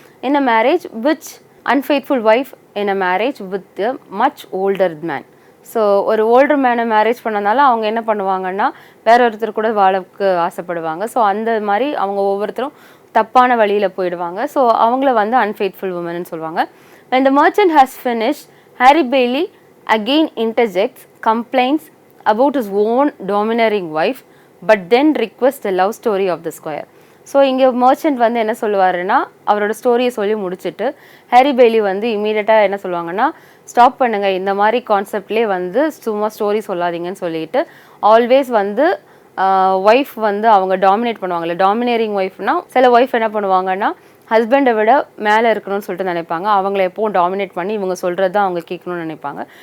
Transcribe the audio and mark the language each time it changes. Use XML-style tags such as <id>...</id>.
<en>In a marriage which unfaithful wife in a marriage with a much older man.</en> <ta>So ஒரு older மேனை marriage பண்ணனால அவங்க என்ன பண்ணுவாங்கன்னா வேற ஒருத்தர் கூட வாழக்கு ஆசைப்படுவாங்க. ஸோ அந்த மாதிரி அவங்க ஒவ்வொருத்தரும் தப்பான வழியில் போயிடுவாங்க. ஸோ அவங்கள வந்து அன்ஃபெய்த்ஃபுல் உமன்னு சொல்லுவாங்க.</ta> <en>when the merchant has finished, Harry Bailey again interjects, complains about his own domineering wife, but then requests the love story of the Squire.</en> <ta>So இங்கே மர்ச்சன்ட் வந்து என்ன சொல்லுவாருன்னா அவரோட ஸ்டோரியை சொல்லி முடிச்சுட்டு ஹாரி பெய்லி வந்து இமீடியட்டாக என்ன சொல்லுவாங்கன்னா ஸ்டாப் பண்ணுங்கள், இந்த மாதிரி கான்செப்ட்லேயே வந்து சும்மா ஸ்டோரி சொல்லாதீங்கன்னு சொல்லிட்டு ஆல்வேஸ் வந்து ஒய்ஃப் வந்து அவங்க டாமினேட் பண்ணுவாங்கல்ல, டாமினேரிங் ஒய்ஃப்னா சில ஒய்ஃப் என்ன பண்ணுவாங்கன்னா ஹஸ்பண்டை விட மேலே இருக்கணும்னு சொல்லிட்டு நினைப்பாங்க, அவங்கள எப்போவும் டாமினேட் பண்ணி இவங்க சொல்கிறது தான் அவங்க கேட்கணும்னு நினைப்பாங்க.</ta>